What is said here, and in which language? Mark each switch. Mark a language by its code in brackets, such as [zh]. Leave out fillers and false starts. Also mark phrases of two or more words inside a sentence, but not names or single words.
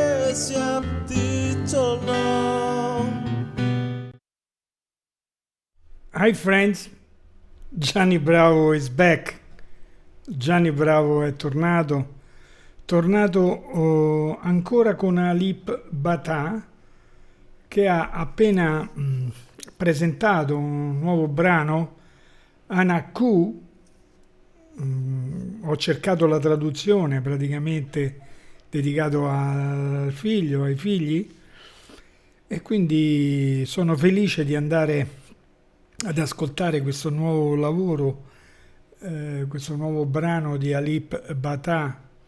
[jv] siap diculno. [en] Hi friends, Gianni Bravo is back. [it] Gianni Bravo è tornato ancora con Alip Ba Ta, che ha appena presentato un nuovo brano, Anaku. Ho cercato la traduzione, praticamente dedicato al figlio, ai figli, e quindi sono felice di andare ad ascoltare questo nuovo lavoro, questo nuovo brano di Alip Ba Ta.